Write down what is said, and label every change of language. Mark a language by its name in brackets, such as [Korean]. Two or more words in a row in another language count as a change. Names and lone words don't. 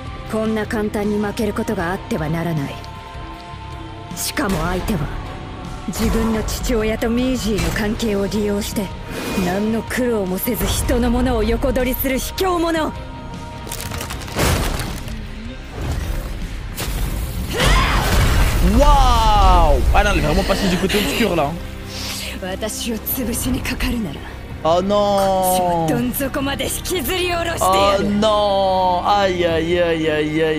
[Japanese] こんな簡単に負けることがあってはならない。しかも相手は自分の父親とミージーの関係を利用して何の苦労もせず人のものを横取りする卑怯者。 [French] Waouh! Ah non, elle est vraiment passée du côté obscur là. Oh non! Oh non! Aïe aïe aïe aïe aïe.